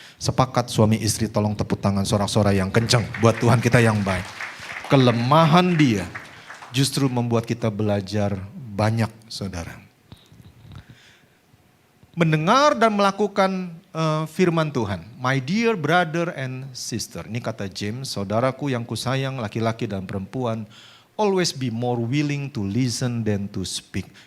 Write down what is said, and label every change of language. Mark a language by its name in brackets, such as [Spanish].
[Indonesian] Sepakat suami istri, tolong tepuk tangan sorak-sorai yang kencang buat Tuhan kita yang baik. Kelemahan dia justru membuat kita belajar banyak, saudara. Mendengar dan melakukan firman Tuhan. [English] My dear brother and sister. [Indonesian] Ini kata James, saudaraku yang kusayang, laki-laki dan perempuan. [English] Always be more willing to listen than to speak.